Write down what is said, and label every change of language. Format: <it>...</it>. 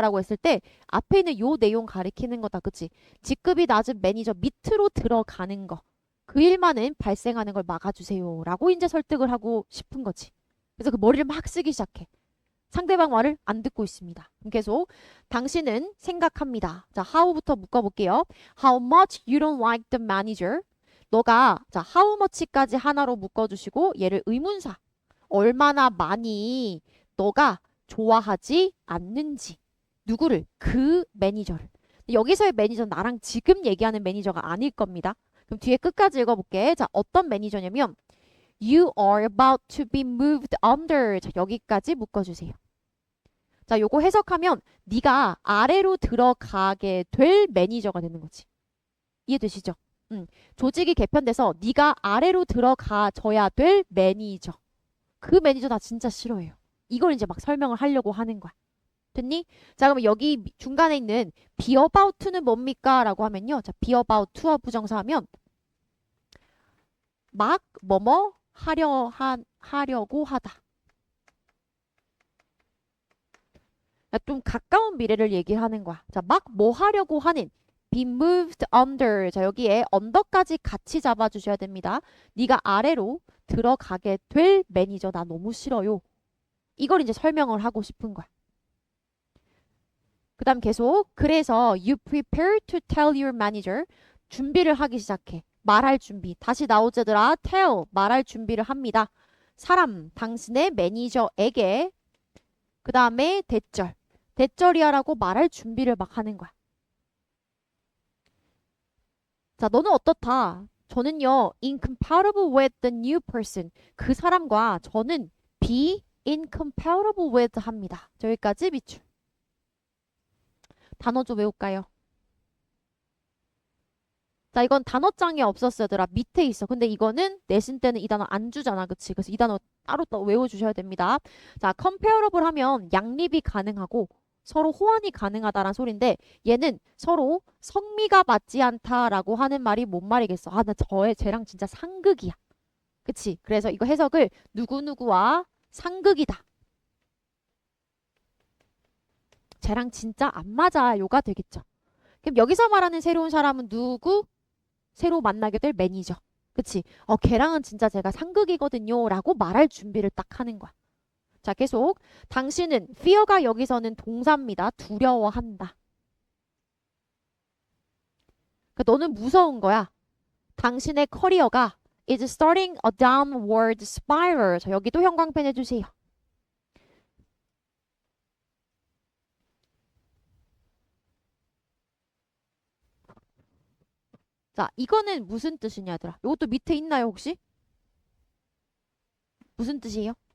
<ko>라고 했을 때 앞에 있는 요 내용 가리키는 거다. 그치? 직급이 낮은 매니저 밑으로 들어가는 거. 그 일만은 발생하는 걸 막아주세요. 라고 이제 설득을 하고 싶은 거지. 그래서 그 머리를 막 쓰기 시작해. 상대방 말을 안 듣고 있습니다. 그럼 계속 당신은 생각합니다. 자, how부터 묶어볼게요.</ko> <en>How much you don't like the manager?</en> <ko>너가 자, how much까지 하나로 묶어주시고 얘를 의문사. 얼마나 많이 너가 좋아하지 않는지. 누구를? 그 매니저를. 여기서의 매니저는 나랑 지금 얘기하는 매니저가 아닐 겁니다. 그럼 뒤에 끝까지 읽어볼게. 자, 어떤 매니저냐면</ko> <en>You are about to be moved under.</en> <ko>자, 여기까지 묶어주세요. 자, 요거 해석하면 네가 아래로 들어가게 될 매니저가 되는 거지. 이해되시죠? 조직이 개편돼서 네가 아래로 들어가줘야 될 매니저. 그 매니저 나 진짜 싫어해요. 이걸 이제 막 설명을 하려고 하는 거야. 됐니? 자, 그러면 여기 중간에 있는 be about to는 뭡니까? 라고 하면요. 자, be about to와 부정사 하면 막 뭐뭐 하려고 하다. 좀 가까운 미래를 얘기하는 거야. 자, 막 뭐 하려고 하는</ko> <en>be moved under.</en> <ko>자, 여기에 under까지 같이 잡아주셔야 됩니다. 네가 아래로 들어가게 될 매니저 나 너무 싫어요. 이걸 이제 설명을 하고 싶은 거야. 그 다음 계속 그래서</ko> <en>you prepare to tell your manager.</en> <ko>준비를 하기 시작해. 말할 준비. 다시 나오자더라. tell. 말할 준비를 합니다. 사람, 당신의 매니저에게 그 다음에 대절. 대절이야라고 말할 준비를 막 하는 거야. 자, 너는 어떻다? 저는요,</ko> <en>incompatible with the new person.</en> <ko>그 사람과 저는</ko> <en>be incompatible with</en> <ko>합니다. 저기까지 밑줄. 단어 좀 외울까요? 자, 이건 단어장에 없었어, 얘들아. 밑에 있어. 근데 이거는 내신 때는 이 단어 안 주잖아. 그치? 그래서 이 단어 따로 또 외워주셔야 됩니다. 자, comparable 하면 양립이 가능하고 서로 호환이 가능하다라는 소린데 얘는 서로 성미가 맞지 않다라고 하는 말이 뭔 말이겠어? 아, 나 쟤랑 진짜 상극이야. 그치? 그래서 이거 해석을 누구누구와 상극이다. 쟤랑 진짜 안 맞아. 요가 되겠죠. 그럼 여기서 말하는 새로운 사람은 누구? 새로 만나게 될 매니저. 그치? 걔랑은 진짜 제가 상극이거든요. 라고 말할 준비를 딱 하는 거야. 자, 계속. 당신은 fear가 여기서는 동사입니다. 두려워한다. 그러니까 너는 무서운 거야. 당신의 커리어가</ko> <en>is starting a downward spiral.</en> <ko>자, 여기도 형광펜 해주세요. 자, 이거는 무슨 뜻이냐, 얘들아? 이것도 밑에 있나요, 혹시? 무슨 뜻이에요?</ko>